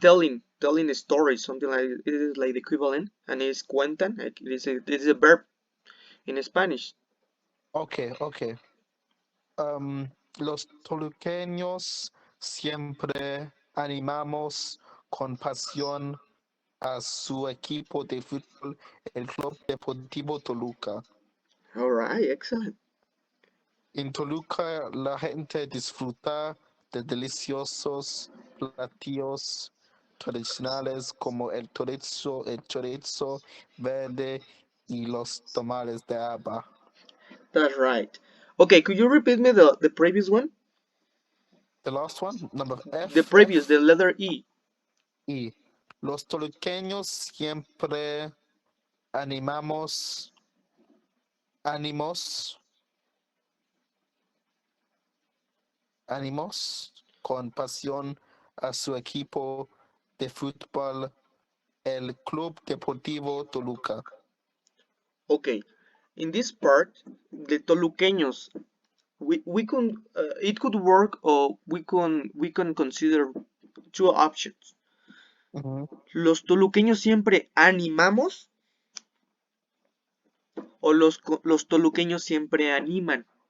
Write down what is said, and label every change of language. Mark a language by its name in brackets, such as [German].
[English] telling a story, something like it is like the equivalent, and it's cuentan. Like it is a verb in Spanish. Okay, okay. [Spanish] Los toluqueños siempre animamos con pasión a su equipo de fútbol, el Club Deportivo Toluca. [English] All right, excellent. [Spanish] En Toluca la gente disfruta de deliciosos platillos tradicionales como el chorizo verde y los tamales de haba. [English] That's right. Okay, could you repeat me the previous one? The last one, number The F, previous, the F, letter E. E. [Spanish] Los toluqueños siempre animamos, animos, animos con pasión a su equipo de fútbol, el Club Deportivo Toluca. [English] Okay, in this part, the Toluqueños, we can it could work, or we can consider two options. Mhm. [Spanish] Los toluqueños siempre animamos, o los toluqueños siempre animan.